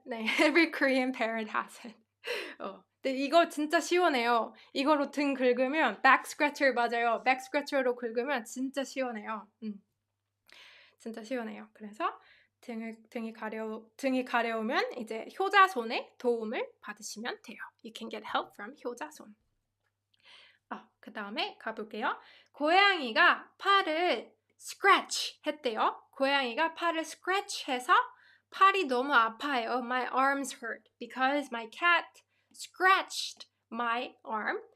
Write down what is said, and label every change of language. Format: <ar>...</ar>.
<en>네, every Korean parent has it.</en> <ko>근데 이거 진짜 시원해요. 이거로 등 긁으면 back scratcher 맞아요. back scratcher로 긁으면 진짜 시원해요. 진짜 시원해요. 그래서 등이 가려우면 이제 효자손의 도움을 받으시면 돼요.</ko> <en>You can get help from 효자손.</en> <ko>그 다음에 가볼게요. 고양이가 팔을 scratch 했대요. 고양이가 팔을 scratch 해서 팔이 너무 아파요.</ko> <en>My arms hurt because my cat scratched my arm.</en>